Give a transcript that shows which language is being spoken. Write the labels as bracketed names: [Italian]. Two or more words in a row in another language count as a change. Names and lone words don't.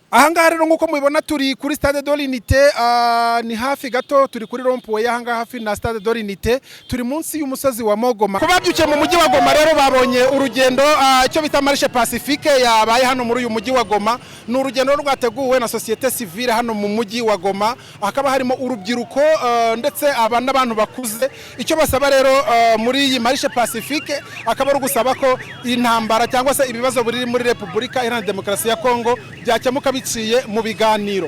[Kinyarwanda] ahangaha rero nk'uko mubibona turi kuri stade de l'Unité, ni hafi gato turi kuri rompuwe ahangaha hafi na stade de l'Unité, turi munsi y'umusozi wa Mogoma. Kuba byukiye mu mujyi wa Goma rero babonye urugendo icyo bita [French] marche pacifique [Kinyarwanda] yabaye hano muri uyu mujyi wa Goma. Ni urugendo rwateguwe na [French] societe civile [Kinyarwanda] hano mu mujyi wa Goma, hakaba harimo urubyiruko ndetse n'abantu bakuze. Icyo basaba rero muri iyi [French] marche pacifique [Kinyarwanda] akaba ari gusaba ko intambara cyangwa se ibibazo biri muri Repubulika Iharanira Demokarasi ya Kongo byakemuka biciye mu biganiro.